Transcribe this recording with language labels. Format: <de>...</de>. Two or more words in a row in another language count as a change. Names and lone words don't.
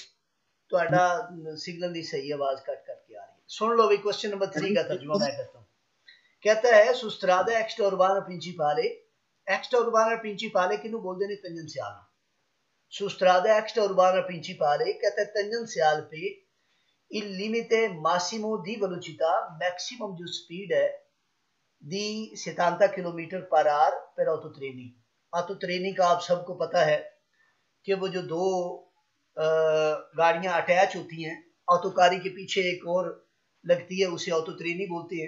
<hi>तो सिग्नल नहीं सही, आवाज कट करके आ रही है। सुन लो भाई, क्वेश्चन नंबर 3 का तर्जुमा मैं करता हूँ। कहता है</hi> <it>su strada extra urbana principale, extra urbana principale</it> <hi>किन्हों बोलते हैं तंजनस्याल।</hi> <it>su strada extra urbana principale</it> <hi>कहता है तंजनस्याल पे</hi> <it>il limite massimo di velocità,</it> <hi>मैक्सिमम जो स्पीड है दी 70</hi> <en>kilometer per hour</en> <hi>पर ऑटोट्रेनी। ऑटोट्रेनी का आप सबको पता है कि वो जो दो गाड़ियां अटैच होती हैं, ऑटोकारी के पीछे एक और लगती है, उसे ऑटोट्रेनी बोलते हैं।</hi>